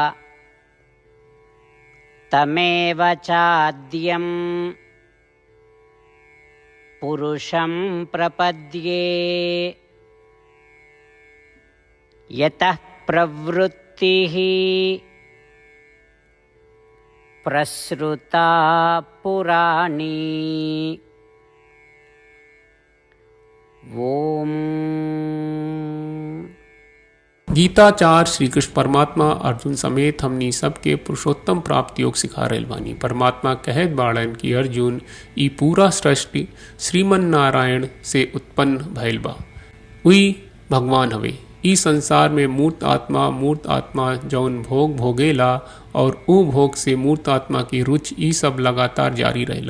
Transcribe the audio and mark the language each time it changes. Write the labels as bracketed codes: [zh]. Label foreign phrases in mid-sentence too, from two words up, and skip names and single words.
[sa] तमेव चाद्यं पुरुषं प्रपद्ये यतः प्रवृत्तिः प्रसृता पुराणी। ओम। [bho] गीताचार्य श्री कृष्ण परमात्मा अर्जुन समेत हमनी सबके पुरुषोत्तम प्राप्ति योग सिखा रहल बानी। परमात्मा कहत बाड़न कि अर्जुन ई पूरा सृष्टि श्रीमन नारायण से उत्पन्न भइल बा। उई भगवान हवे। ई संसार में मूर्त आत्मा जौन भोग भोगेला और ऊ भोग से मूर्त आत्मा की रुचि ई सब लगातार जारी रहेला।